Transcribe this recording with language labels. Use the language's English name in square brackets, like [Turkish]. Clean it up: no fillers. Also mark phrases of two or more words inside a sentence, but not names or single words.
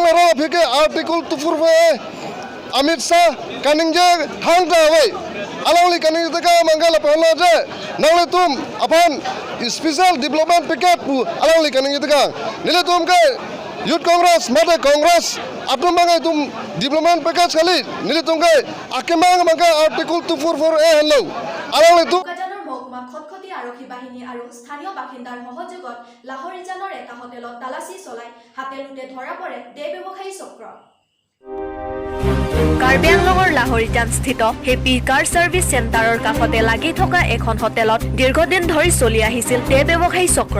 [Karbi] ro phike article 244 Amit Shah kaningje thangta wei alangli kaning taka mangala pahla je nangli tum aphan [English] special development package [Karbi] pu alangli kaning taka nile tum ke youth congress mate congress atum mangai tum [English] development package [Karbi] khali nile tum ke akemang manga article 244 hello alangli tum [Assamese] মহকুমা খটখটি আৰক্ষী বাহিনী আৰু স্থানীয় বাসিন্দাৰ সহযোগত লাহৰিজানৰ এটা হোটেলত তালাচী চলাই হাতে লোতে ধৰা পৰে এই ব্যৱসায়ী চক্ৰ। কাৰ্বি আংলঙৰ লাহৰিজান স্থিত হেপী কাৰ ছাৰ্ভিচ চেণ্টাৰৰ কাষতে লাগি থকা এখন হোটেলত দীৰ্ঘদিন ধৰি চলি আহিছিল এই ব্যৱসায়ী চক্ৰ।